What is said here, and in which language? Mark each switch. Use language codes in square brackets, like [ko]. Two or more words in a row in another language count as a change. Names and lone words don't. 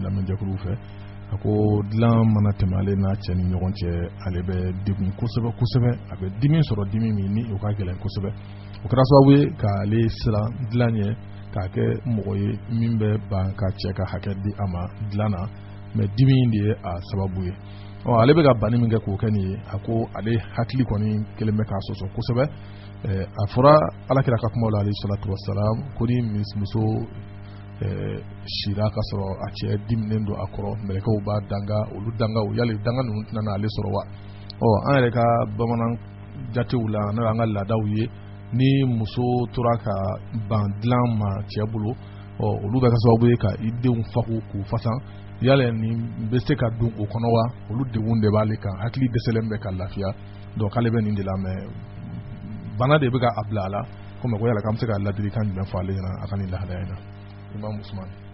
[bm] lamɛnjɛkuluw fɛ a ko dilan mana tɛmɛ ale n'a cɛ ni ɲɔgɔn cɛ ale bɛ degun kosɛbɛ a bɛ dimi sɔrɔ dimi min ni o ka gɛlɛn kosɛbɛ o kɛra sababu ye k'ale siran dilan ɲɛ k'a kɛ mɔgɔ ye min bɛ ban ka cɛ ka hakɛ di a ma dilan na mɛ dimi in de ye a sababu ye ale bɛ ka bani min kɛ k'o kɛ nin ye a ko ale hakili kɔni kelen bɛ k'a sɔsɔ kosɛbɛ a fɔra alakira ka kumaw la [ar] عليه الصلاة والسلام [bm] ko ni muso sira ka sɔrɔ a cɛ diminen don a kɔrɔ mɛlɛkɛw b'a danga olu dangaw yali danga ninnu tɛna ale sɔrɔ wa an yɛrɛ ka bamanan jatew la n'o y'an ka laadaw ye ni muso tora ka ban dilan ma cɛ bolo olu bɛ ka sababu ye ka i denw faku k'u fasan yala ni bɛ se ka don o kɔnɔ wa olu degun de b'ale kan hakili dɛsɛlen bɛ ka lafiya donc k'ale bɛ nin de la mais bana de bɛ ka a bila a la komi ko yala k'an bɛ se ka ladilikan jumɛn fɔ ale ɲɛna a ka nin lahalaya in na Imam Usman